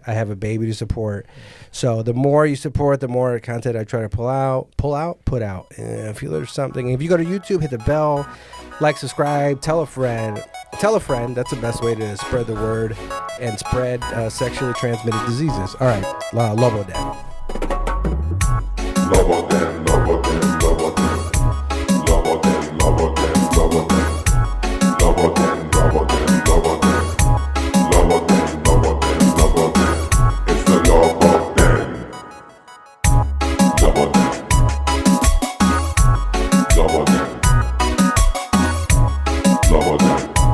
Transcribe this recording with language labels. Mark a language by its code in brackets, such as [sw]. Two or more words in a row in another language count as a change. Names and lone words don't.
[en] I have a baby to support. So the more you support, the more content I try to put out. And if you learn something, if you go to YouTube, hit the bell. Like, subscribe, tell a friend. Tell a friend. That's the best way to spread the word and spread sexually transmitted diseases. All right, Lobo Den. Lobo Den, Lobo Den, Lobo Den. Lobo Den, Lobo Den, Lobo Den. Lobo Den, Lobo Den, Lobo Den. Lobo Den, Lobo Den, Lobo Den. It's the Lobo Den. Lobo Den. Lobo Den. Lobo Den.